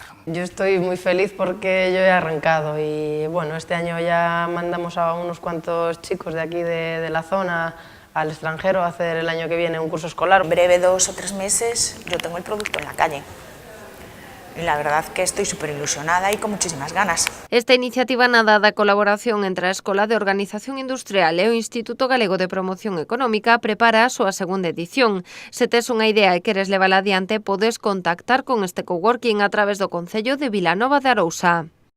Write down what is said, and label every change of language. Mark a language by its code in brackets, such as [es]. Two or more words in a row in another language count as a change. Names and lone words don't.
[es] Yo estoy muy feliz porque yo he arrancado y bueno, este año ya mandamos a unos cuantos chicos de aquí de la zona al extranjero a hacer el año que viene un curso escolar. En breve, 2 o 3 meses, yo tengo el producto en la calle. Y la verdad que estoy súper ilusionada y con muchísimas ganas. [gl] Esta iniciativa nada da colaboración entre a Escola de Organización Industrial e o Instituto Galego de Promoción Económica prepara a súa segunda edición. Se tes unha idea e queres levala adiante, podes contactar con este coworking a través do Concello de Vilanova de Arousa.